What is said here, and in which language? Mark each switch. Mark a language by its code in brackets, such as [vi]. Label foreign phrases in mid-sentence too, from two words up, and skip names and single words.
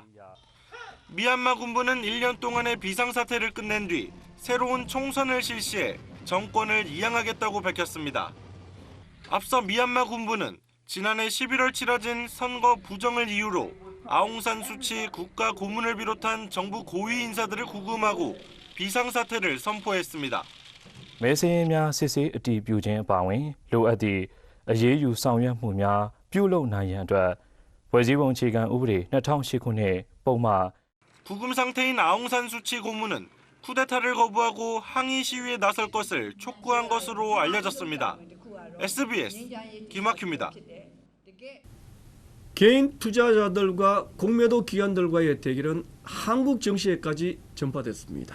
[ko] 미얀마 군부는 1년 동안의 비상사태를 끝낸 뒤 새로운 총선을 실시해 정권을 이양하겠다고 밝혔습니다. 앞서 미얀마 군부는 지난해 11월 치러진 선거 부정을 이유로 아웅산 수치 국가 고문을 비롯한 정부 고위 인사들을 구금하고 비상사태를 선포했습니다. [my] မဲဆင်းများစစ်ဆေးအတည်ပြုခြင်းအပါအဝင်လိုအပ်သည့်အရေးယူဆောင်ရွက်မှုများပြုလုပ်နိုင်ရန်အတွက်ဖွဲ့စည်းပုံအခြေခံဥပဒေ2008ခုနှစ်ပုံမှ [ko] 구금 상태인 아웅산 수치 고문은 쿠데타를 거부하고 항의 시위에 나설 것을 촉구한 것으로 알려졌습니다. SBS 김학규입니다. 개인 투자자들과 공매도 기관들과의 대결은 한국 증시에까지 전파됐습니다.